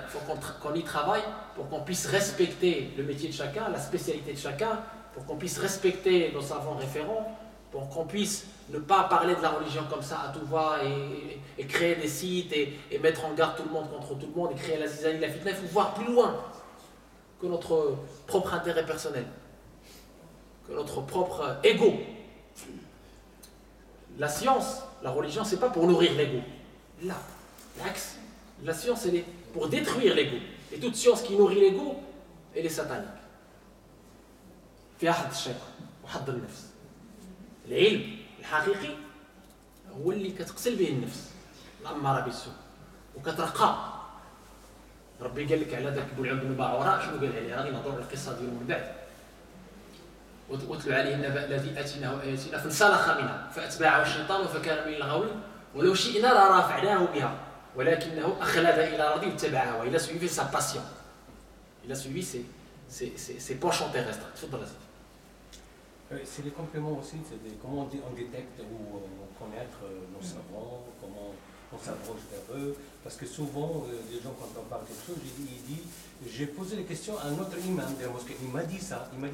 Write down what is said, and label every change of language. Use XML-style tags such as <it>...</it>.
<fr>Il faut qu'on y travaille pour qu'on puisse respecter le métier de chacun, la spécialité de chacun, pour qu'on puisse respecter nos savants référents, pour qu'on puisse ne pas parler de la religion comme ça à tout va et créer des sites et mettre en garde tout le monde contre tout le monde et créer la zizanie, la fitna. Il faut voir plus loin que notre propre intérêt personnel, que notre propre ego. La science, la religion, c'est pas pour nourrir l'ego. Là, l'axe, la science, elle est pour détruire l'ego. Et toute science qui nourrit l'ego, elle est satanique.</fr> <ar>فيها حظ الشيطان وحظ النفس. العلم الحقيقي هو اللي كتقتل به النفس الأمارة بالسوء وكترقى. ربي قال لك على ذاك بلعم بن باعوراء شنو قال عليه؟ غادي نهضروا على القصه ديالو من بعد. واتلو عليه النبأ الذي اتيناه اياتنا فانسلخ منها فاتبعه الشيطان فكان من الغاوين ولو شئنا لرافعناه بها ولكنه اخلد الى الارض واتبع هواه.</ar> <fr>Il a suivi sa passion. Il a suivi ses penchants terrestres.</fr> <ar>تفضل يا سيدي.</ar> <fr>C'est les compléments aussi, comment on détecte ou connaître nos savants, comment on s'approche vers eux. Parce que souvent, les gens, quand on parle de quelque chose, il dit, j'ai posé les questions à un autre imam de la mosquée, il m'a dit ça.</fr>